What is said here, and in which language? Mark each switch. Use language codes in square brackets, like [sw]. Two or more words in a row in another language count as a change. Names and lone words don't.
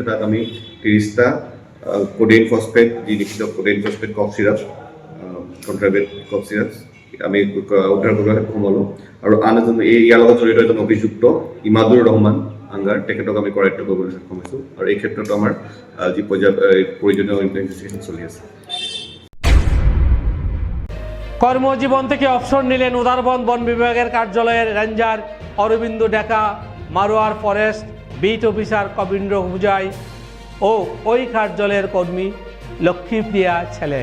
[as] তাত আমি 30টা [en] codeine phosphate, [as] যি লিখিত [en] codeine phosphate cough syrup, [as] কণ্ট্ৰাবেট [en] cough syrup [as] আমি উদ্ধাৰ কৰিবলৈ সক্ষম হ'লোঁ। আৰু আন এজন ইয়াৰ লগত জড়িত এজন অভিযুক্ত ইমাদুৰ ৰহমান আংগাৰ, তেখেতক আমি কৰায়ত্ব কৰিবলৈ সক্ষম হৈছোঁ। আৰু এই ক্ষেত্ৰত আমাৰ যি প্ৰয়োজনীয় ইনভেষ্টিগেশ্যন চলি আছে। [bn] কর্মজীবন থেকে অবসর নিলেন উদারবন বন বিভাগের কার্যালয়ের রেঞ্জার অরবিন্দ ডেকা, মারোয়ার [en] forest beat officer [bn] কবীন্দ্র হুজাই ও ওই কার্যালয়ের কর্মী লক্ষ্মীপ্রিয়া ছেলেং।